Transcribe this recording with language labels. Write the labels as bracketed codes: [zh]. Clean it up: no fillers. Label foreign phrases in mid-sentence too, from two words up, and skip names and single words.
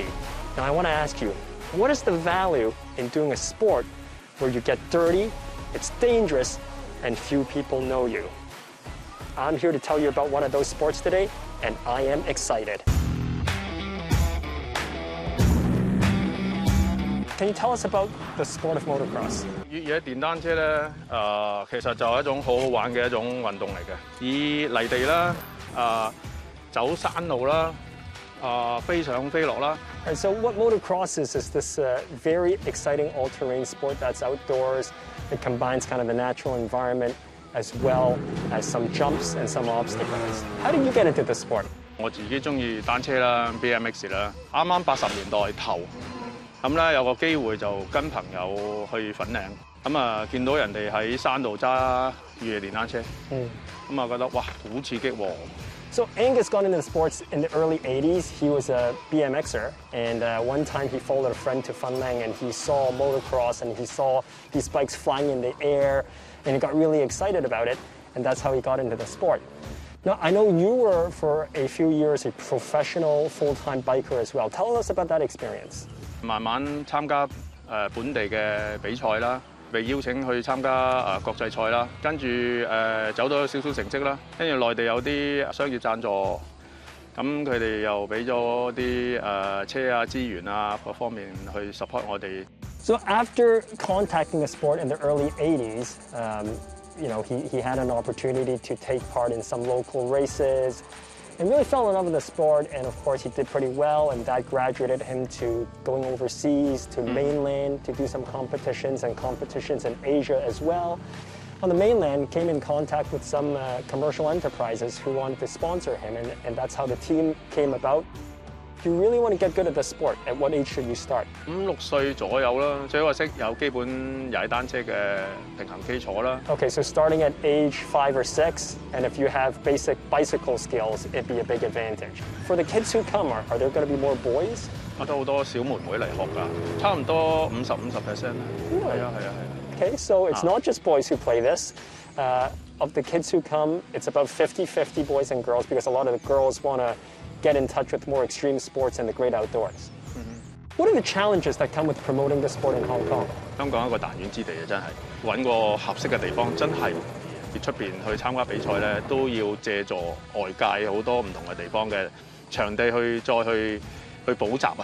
[en] Now I want to ask you, what is the value in doing a sport where you get dirty, it's dangerous, and few people know you? I'm here to tell you about one of those sports today, and I am excited. Can you tell us about the sport of motocross? [yue] 越野電單車咧，其實就係一種好好玩嘅一種運動嚟嘅。以泥地啦，走山路啦，飛上飛落啦。 [en] All right, so what motocross is this very exciting all-terrain sport that's outdoors. It combines kind of the natural environment as well as some jumps and some obstacles. How did you get into this sport? [yue] 我自己中意單車啦 ，BMX 啦，啱啱80年代頭。咁咧有個機會就跟朋友去粉嶺，咁見到人哋喺山度揸越野電單車，咁覺得哇好刺激喎！ [en] So Angus got into sports in the early 80s. He was a BMXer, and one time he followed a friend to Fanlang, and he saw motocross, and he saw these bikes flying in the air, and he got really excited about it, and that's how he got into the sport. Now, I know you were, for a few years, a professional full-time biker as well. Tell us about that experience. [yue] 慢慢參加本地嘅比賽啦，被邀請去參加國際賽啦，跟住走到少少成績啦，跟住內地有啲商業贊助，咁佢哋又俾咗啲車啊資源啊各方面去 support 我哋。 [en] So after contacting the sport in the early 80s, he had an opportunity to take part in some local races. And really fell in love with the sport, and of course he did pretty well, and that graduated him to going overseas, to mainland, to do some competitions in Asia as well. On the mainland, came in contact with some commercial enterprises who wanted to sponsor him, and that's how the team came about. If you really want to get good at the sport, at what age should you start? [yue] 5、6 歲左右啦，最好係識有基本踩單車嘅平衡基礎啦。 [en] Okay, so starting at age 5 or 6, and if you have basic bicycle skills, it'd be a big advantage. For the kids who come, are there going to be more boys? [yue] 都好多小妹妹嚟學㗎，差唔多50%。係啊。 [en] Okay, so it's not just boys who play this. Of the kids who come, it's about 50-50 boys and girls, because a lot of the girls want to get in touch with more extreme sports and the great outdoors. What are the challenges that come with promoting the sport in Hong Kong? [yue] 香港一個彈丸之地啊，真係揾個合適嘅地方真係出邊去參加比賽咧，都要借助外界好多唔同嘅地方嘅場地再去補習啊。